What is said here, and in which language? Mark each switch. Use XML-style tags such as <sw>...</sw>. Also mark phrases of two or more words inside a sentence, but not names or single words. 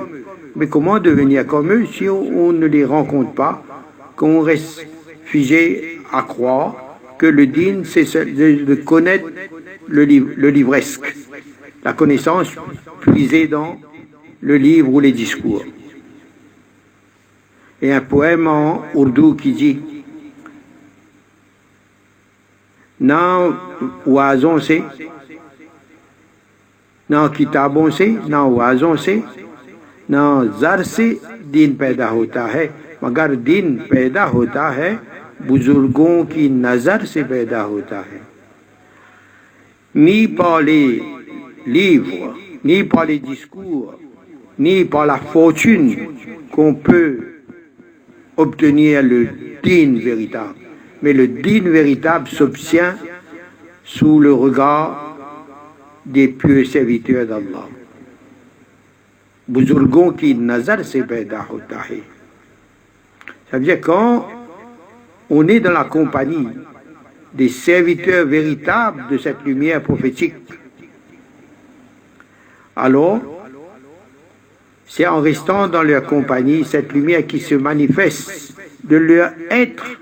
<fr>Mais comment devenir comme eux si on ne les rencontre pas, qu'on reste figé à croire que le din, c'est de connaître le livresque, la connaissance puisée dans le livre ou les discours. Et un poème en ourdou qui dit</fr> <ur>نہ وعظوں سے، نہ کتابوں سے، نہ وعظوں سے، نہ زر سے دین پیدا ہوتا ہے، مگر دین پیدا ہوتا ہے بزرگوں کی نظر سے پیدا ہوتا ہے.</ur> <fr>Ni par les livres, ni par les discours, ni par la fortune qu'on peut obtenir le din véritable. Mais le din véritable s'obtient sous le regard des pieux serviteurs d'Allah.</fr> <ur>بزرگوں کی نظر سے پیدا ہوتا ہے.</ur> <fr>Ça veut dire quand on est dans la compagnie des serviteurs véritables de cette lumière prophétique, alors c'est en restant dans leur compagnie, cette lumière qui se manifeste de leur être</fr>